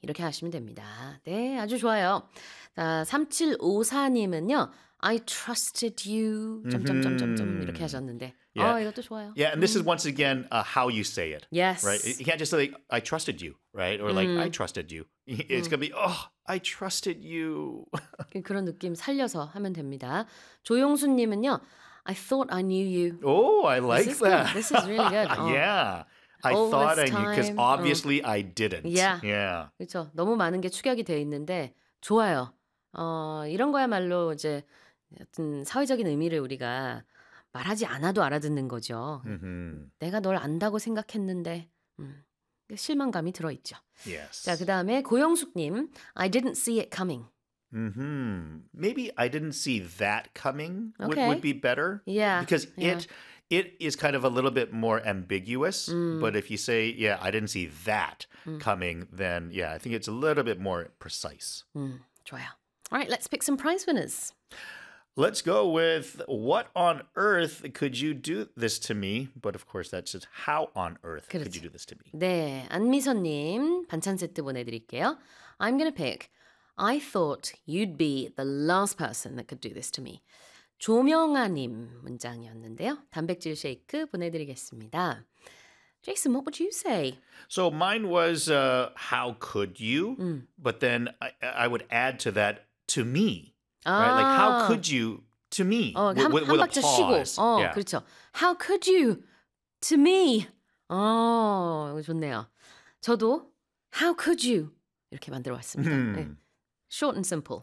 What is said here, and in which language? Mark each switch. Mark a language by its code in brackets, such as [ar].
[ko] 이렇게 하시면 됩니다. 네, 아주 좋아요. 3754님은요. [en] I trusted you. [ko] 이렇게 하셨는데. [en] Yeah. [ko] 이것도 좋아요. [en] Yeah, and this is once again how you say it. Yes. Right? You can't just say, like, I trusted you, right? Or like, I trusted you. It's going to be, oh, I trusted you. [ko] 그런 느낌 살려서 하면 됩니다. 조용수님은요, [en] I thought I knew you. Oh, I like this that. Is good. This is really good. Yeah. I thought I knew, because obviously I didn't. Yeah. Yeah. [ko] 그렇죠. 너무 많은 게 축약이 돼 있는데, 좋아요. 이런 거야말로 이제 어떤 사회적인 의미를 우리가 말하지 않아도 알아듣는 거죠. [en] Mm-hmm. [ko] 내가 널 안다고 생각했는데 실망감이 들어있죠. [en] Yes. [ko] 자, 그 다음에 고영숙님. [en] I didn't see it coming. Mm-hmm. Maybe I didn't see that coming would be better. Yeah. Because it is kind of a little bit more ambiguous. But if you say, yeah, I didn't see that coming, then yeah, I think it's a little bit more precise. [ko] 좋아요. [en] All right, let's pick some prize winners. Let's go with what on earth could you do this to me? But of course, that's just how on earth [ko] 그렇지. [en] could you do this to me? [ko] 네, 안미선님 반찬 세트 보내드릴게요. [en] I'm going to pick, I thought you'd be the last person that could do this to me. [ko] 조명아님 문장이었는데요. 단백질 쉐이크 보내드리겠습니다. [en] Jason, what would you say? So mine was, how could you? But then I would add to that, to me. Right? Like, how could you, to me, with a pause. [ko] 쉬고. 그렇죠. [en] How could you, to me. [ko] 좋네요. 저도, [en] how could you, [ko] 이렇게 만들어 왔습니다. [en] Short and simple.